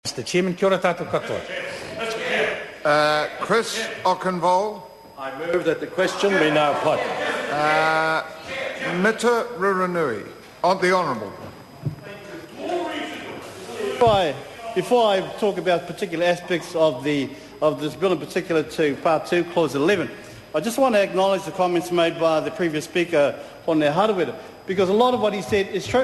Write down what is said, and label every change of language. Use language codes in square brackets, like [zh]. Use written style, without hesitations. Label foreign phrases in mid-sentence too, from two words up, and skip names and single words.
[en] Mr. Chairman, [mi] kia ora tātou katoa. [en] Chris Okenvol. I move that the question be now put. Mita Ruranui. The Honourable. Before I talk about particular aspects of this bill, in particular to Part 2, Clause 11, I just want to acknowledge the comments made by the previous speaker, Hone Harawira, because a lot of what he said is true.